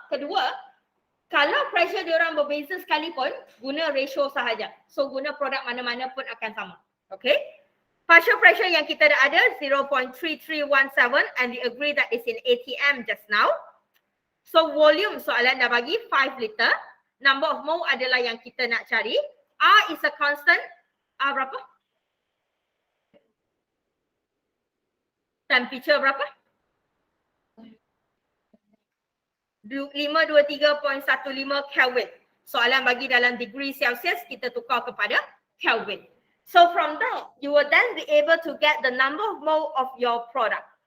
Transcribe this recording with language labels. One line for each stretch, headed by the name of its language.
Malay: Kedua, kalau pressure dia orang berbeza sekalipun, guna ratio sahaja. So guna produk mana-mana pun akan sama. Okay?
English: Partial pressure yang kita dah ada 0.3317 and we agree that is in ATM just now.
Malay: So volume soalan dah bagi 5 liter. Number of mole adalah yang kita nak cari.
English: R is a constant. R berapa?
Malay: Temperature berapa? 523.15 Kelvin. Soalan bagi dalam degree Celsius, kita tukar kepada Kelvin.
English: So from that, you will then be able to get the number of mole of your product.